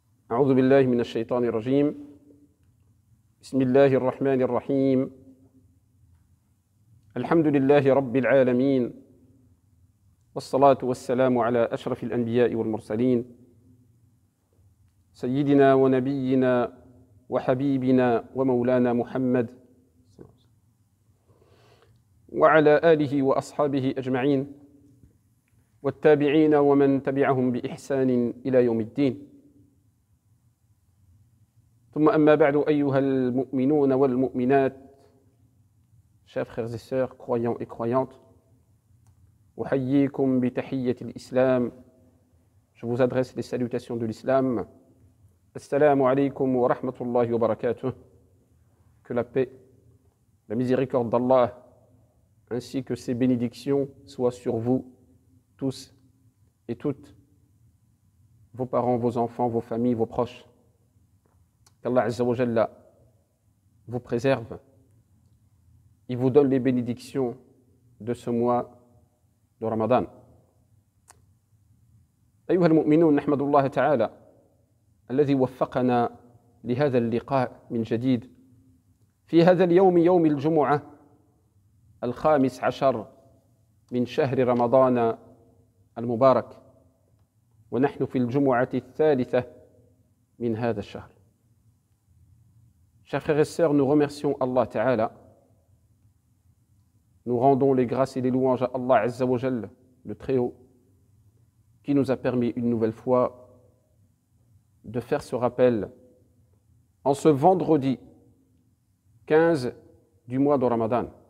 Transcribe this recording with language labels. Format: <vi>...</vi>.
<ar>أعوذ بالله من الشيطان الرجيم بسم الله الرحمن الرحيم الحمد لله رب العالمين والصلاة والسلام على أشرف الأنبياء والمرسلين سيدنا ونبينا وحبيبنا ومولانا محمد وعلى آله وأصحابه أجمعين والتابعين ومن تبعهم بإحسان إلى يوم الدين. ثم أما بعد أيها المؤمنون والمؤمنات,</ar> <fr>chers frères et sœurs, croyants et croyantes,</fr> <ar>أحييكم بتحية الإسلام.</ar> <fr>Je vous adresse les salutations de l'islam.</fr> <ar>Assalamu alaikum wa rahmatullahi wa barakatuh.</ar> <fr>Que la paix, la miséricorde d'Allah ainsi que ses bénédictions soient sur vous tous et toutes, vos parents, vos enfants, vos familles, vos proches. Qu'Allah Azza wa Jalla vous préserve, il vous donne les bénédictions de ce mois de Ramadan.</fr> <ar>أيها المؤمنون, نحمد الله تعالى الذي وفقنا لهذا اللقاء من جديد في هذا اليوم, يوم الجمعة 15 من شهر رمضان المبارك, ونحن في الجمعة 3 من هذا الشهر.</ar> <fr>Chers frères et sœurs, nous remercions Allah Ta'ala. Nous rendons les grâces et les louanges à Allah Azza wa Jalla, le Très-Haut, qui nous a permis une nouvelle fois de faire ce rappel en ce vendredi 15 du mois de Ramadan.</fr>